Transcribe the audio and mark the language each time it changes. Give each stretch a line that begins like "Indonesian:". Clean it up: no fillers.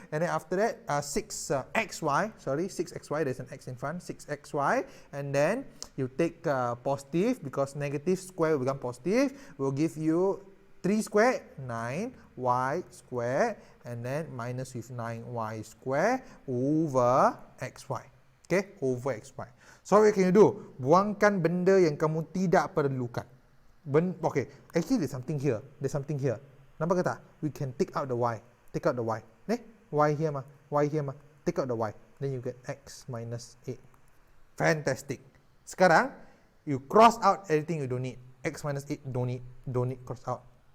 English: And then after that, 6xy, sorry, 6xy, there's an x in front, 6xy. And then you take positive, because negative square will become positive, will give you 3 square, 9y square, and then minus with 9y square over xy. Okay, over xy. So what can you do?
Malay: Buangkan benda yang kamu tidak perlukan.
English: Okay, actually there's something here. There's something here.
Malay: Nampak ke tak?
English: We can take out the y. Take out the y. Y here mah. Y here mah. Take out the y. Then you get x minus 8. Fantastic.
Malay: Sekarang,
English: you cross out everything you don't need. X minus 8 don't need cross out.